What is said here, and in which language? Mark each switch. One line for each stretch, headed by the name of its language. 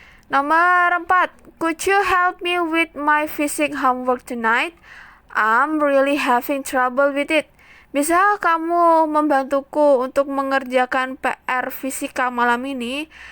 Indonesian: Nomor 4.
English: Could you help me with my physics homework tonight? I'm really having trouble with it.
Indonesian: Bisa kamu membantuku untuk mengerjakan PR fisika malam ini?